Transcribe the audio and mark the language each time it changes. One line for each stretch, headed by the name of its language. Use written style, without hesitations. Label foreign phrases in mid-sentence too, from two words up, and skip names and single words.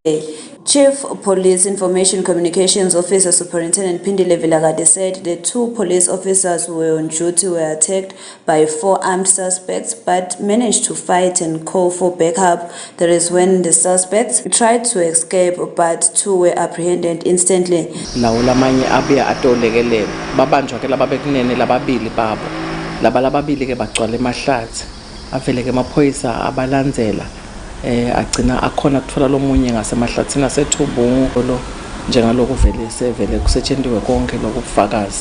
English: Chief Police Information Communications Officer Superintendent Pindile Vilagati said the 2 police officers who were on duty were attacked by 4 armed suspects but managed to fight and call for backup. That is when the suspects tried to escape but 2 were apprehended instantly.
Swati: Lawo lamanye abuya atolekelele babanjwa ke lababekunene lababili babo lababili ke bagcwala emahlathi avele ke amaphoyisa abalandzela agcina akhona kuthola lomunye ngasemahlathini aseThubungu lo njengaloko vele sevele kusetshenziswe konke lokufakazi.